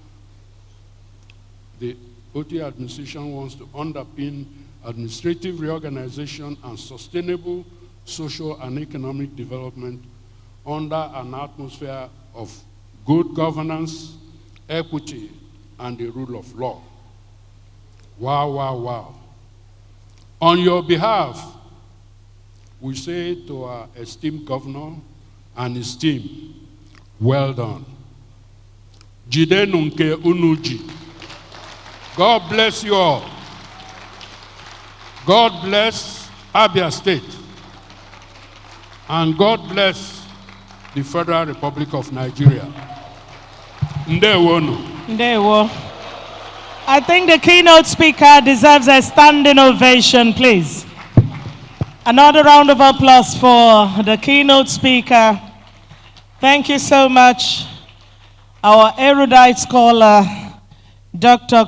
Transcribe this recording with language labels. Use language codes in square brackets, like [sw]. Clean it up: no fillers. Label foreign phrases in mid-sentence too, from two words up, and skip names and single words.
[en] The Otti administration wants to underpin administrative reorganization and sustainable social and economic development under an atmosphere of good governance, equity, and the rule of law. Wow, wow, wow. On your behalf, we say to our esteemed governor and his team, well done. [ig] Jide nunke unuji. [en] God bless you all. God bless Abia State. And God bless the Federal Republic of Nigeria. [ig] Ndewonu. Ndewo. [en] I think the keynote speaker deserves a standing ovation, please. Another round of applause for the keynote speaker. Thank you so much, our erudite scholar, Dr.